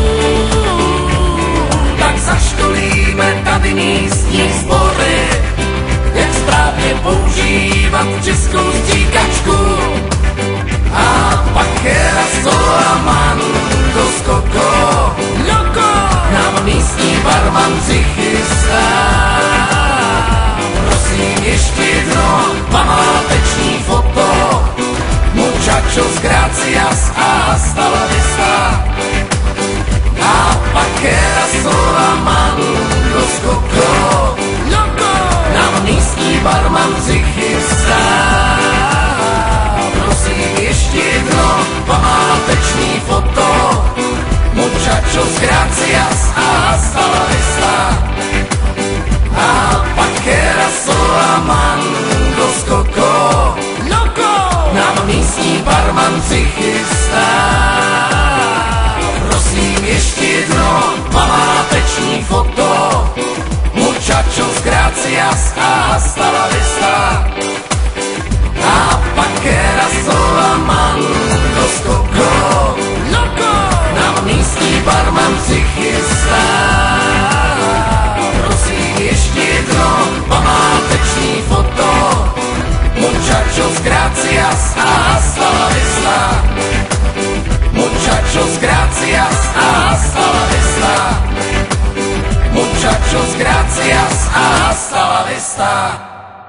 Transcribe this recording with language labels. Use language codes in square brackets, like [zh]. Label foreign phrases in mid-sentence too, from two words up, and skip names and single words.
[cs] Tak zaškolíme tady místní sbory, jak správně používat českou stříkačku. A pak Erasol a Mango s Coco nám místní barman přichystá. Prosím ještě jedno památeční foto, [es] muchachos gracias a hasta la vista. [cs] A pak Erasol a Mango s Coco nám místní barman přichystá. Prosím ještě jedno památečný foto, [es] muchachos gracias a hasta la vista. [cs] A pak Erasol a Mango s Coco nám místní barman přichystá. Prosím ještě jedno památeční foto, [es] muchachos gracias a hasta la vista. [cs] A pak Erasol a Mango s Coco nám místní barman přichystá. Prosím ještě jedno památečný foto, [es] muchachos gracias a hasta la vista. Muchachos gracias a hasta la vista. Muchachos gracias a hasta la vista.